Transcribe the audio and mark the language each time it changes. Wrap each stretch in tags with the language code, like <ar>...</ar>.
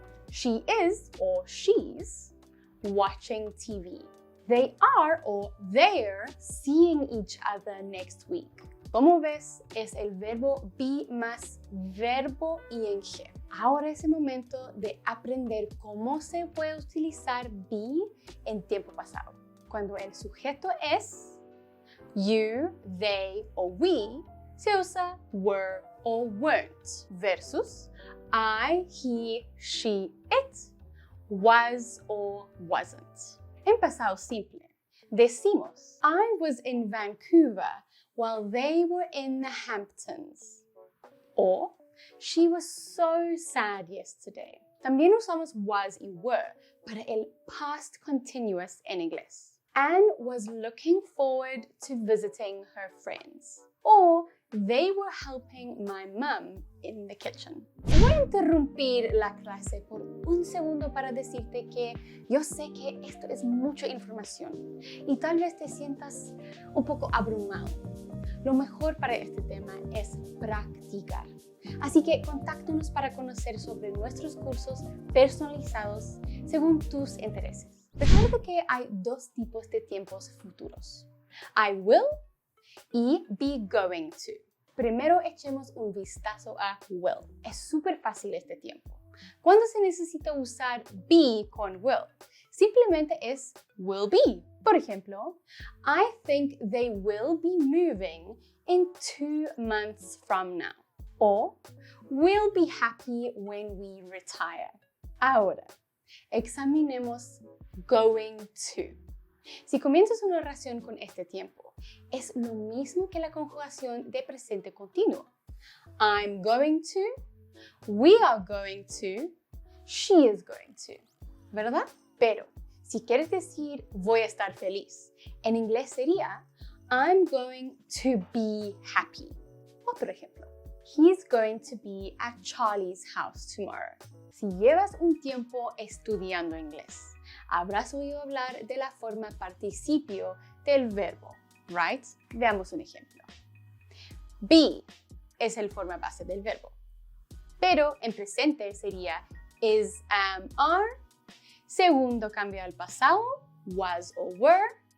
<en>She is or she's watching TV. They are or they're seeing each other next week.</en> <es>Como ves, es el verbo be más verbo ing. Ahora es el momento de aprender cómo se puede utilizar be en tiempo pasado. Cuando el sujeto es you, they o we, se usa were o weren't versus I, he, she, it, was or wasn't. En pasado simple, decimos</es> <en>I was in Vancouver while they were in the Hamptons. Or, she was so sad yesterday.</en> <es>También usamos was y were para el past continuous en inglés.</es> <en>Anne was looking forward to visiting her friends. Or, they were helping my mom in the kitchen.</en> <es>Voy a interrumpir la clase por un segundo para decirte que yo sé que esto es mucha información y tal vez te sientas un poco abrumado. Lo mejor para este tema es practicar. Así que contáctanos para conocer sobre nuestros cursos personalizados según tus intereses. Recuerda que hay dos tipos de tiempos futuros. I will y be going to. Primero echemos un vistazo a will. Es súper fácil este tiempo. ¿Cuándo se necesita usar be con will? Simplemente es will be. Por ejemplo,</es> <en>I think they will be moving in 2 months from now. O we'll be happy when we retire.</en> <es>Ahora, examinemos going to. Si comienzas una oración con este tiempo, es lo mismo que la conjugación de presente continuo.</es> <en>I'm going to, we are going to, she is going to, ¿verdad?</en> <es>Pero si quieres decir voy a estar feliz, en inglés sería</es> <en>I'm going to be happy.</en> <es>Otro ejemplo.</es> <en>He's going to be at Charlie's house tomorrow.</en> <es>Si llevas un tiempo estudiando inglés, habrás oído hablar de la forma participio del verbo, right? Veamos un ejemplo. Be es el forma base del verbo, pero en presente sería is, am, are. Segundo cambio al pasado, was or were.</es>